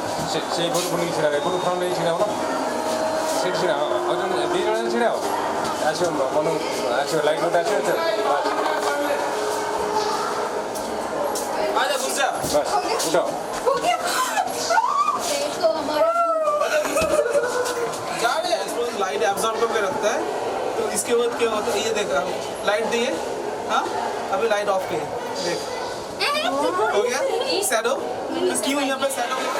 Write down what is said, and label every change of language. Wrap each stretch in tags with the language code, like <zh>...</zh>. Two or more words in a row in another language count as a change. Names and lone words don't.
<or>ସେଇପଟୁ ବୁଲିକି ଛିଡ଼ା ଏପଟୁ ଫ୍ରଣ୍ଟ ନେଇ ଛିଡ଼ା ହବ ସେଇଠି ଛିଡ଼ା ହବ ଆଉ ଜଣେ ଦୁଇ ଜଣ ଛିଡ଼ା ହବ ଆସିବ ମନକୁ ଆସିବ ଲାଇଟ୍ ଗୋଟେ ଆସିବ ବାସ୍</or> <hi>आजा घुस जा</hi> <or>ବାସ୍ ଉଠ</or> <hi>हो गया देखो हमारा क्या है लाइट एब्जॉर्ब करके रखता है तो इसके बाद क्या होता है ये देख लाइट दिए हाँ अभी लाइट ऑफ की देख हो गया शैडो क्यों यहाँ पे शैडो</hi>